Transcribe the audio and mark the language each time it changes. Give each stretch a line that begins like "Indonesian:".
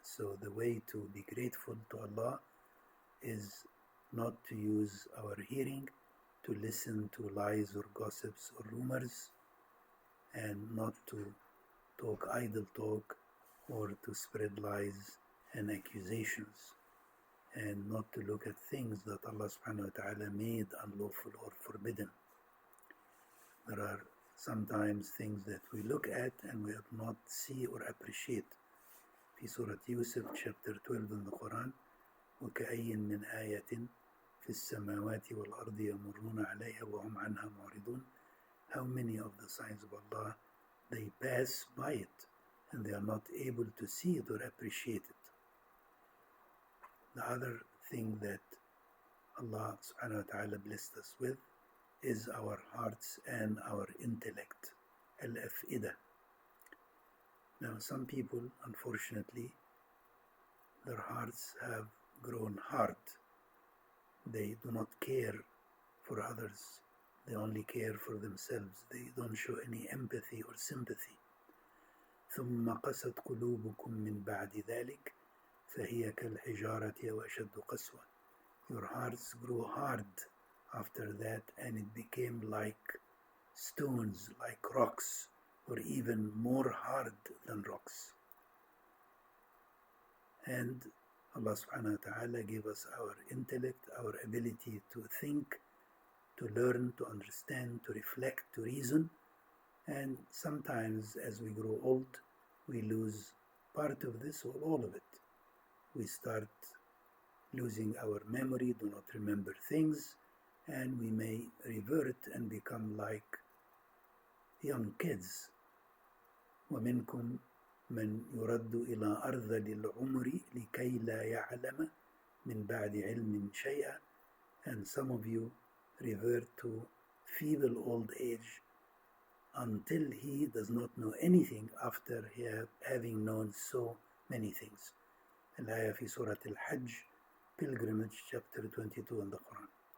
English: So the way to be grateful to Allah is not to use our hearing to listen to lies or gossips or rumors, and not to talk idle talk or to spread lies and accusations, and not to look at things that Allah subhanahu wa ta'ala made unlawful or forbidden. There are sometimes things that we look at and we do not see or appreciate.
Arabic: في سورة يوسف
English: chapter 12 in the Quran,
Arabic: وكأي من آية في السماوات والأرض يمرون عليها وهم عنها معرضون.
English: How many of the signs of Allah, they pass by it and they are not able to see it or appreciate it. The other thing that Allah subhanahu wa ta'ala blessed us with is our hearts and our intellect, al-af'ida. Now some people, unfortunately, their hearts have grown hard. They do not care for others. They only care for themselves. They don't show any empathy or sympathy.
Arabic: ثم قست قلوبكم من بعد ذلك فهي كالحجارة وأشد قسوة.
English: Your hearts grew hard after that, and it became like stones, like rocks, or even more hard than rocks. And Allah subhanahu wa ta'ala gave us our intellect, our ability to think, to learn, to understand, to reflect, to reason. And sometimes as we grow old, we lose part of this or all of it. We start losing our memory, do not remember things, and we may revert and become like young kids.
Arabic: ومنكم من يرد إلى أرذل العمر لكي لا يعلم من بعد علم شيئا.
English: And some of you revert to feeble old age until he does not know anything after having known so many things.
Arabic: الآية في سورة الحج,
English: Pilgrimage, chapter 22 in the Quran.